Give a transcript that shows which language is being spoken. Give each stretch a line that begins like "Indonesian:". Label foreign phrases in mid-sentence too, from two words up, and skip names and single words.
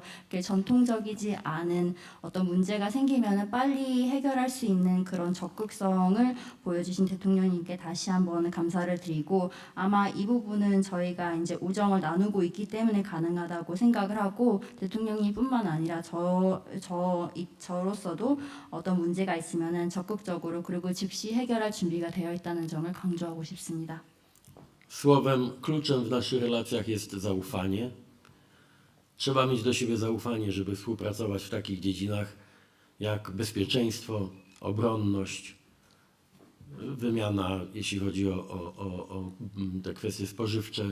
Korean: 이렇게 전통적이지 않은 어떤 문제가 생기면은 빨리 해결할 수 있는 그런 적극성을 보여주신 대통령님께 다시 한번 감사를 드리고 아마 이 부분은 저희가 이제 우정을 나누고 있기 때문에 가능하다고 생각을 하고 대통령님뿐만 아니라 저로서도 어떤 문제가 있으면은 적극적으로 그리고 즉시 해결할 준비가 되어 있다는 점을 강조하고 싶습니다.
Polish: Słowem kluczem w naszych relacjach jest zaufanie. Trzeba mieć do siebie zaufanie, żeby współpracować w takich dziedzinach jak bezpieczeństwo, obronność, wymiana, jeśli chodzi o te kwestie spożywcze.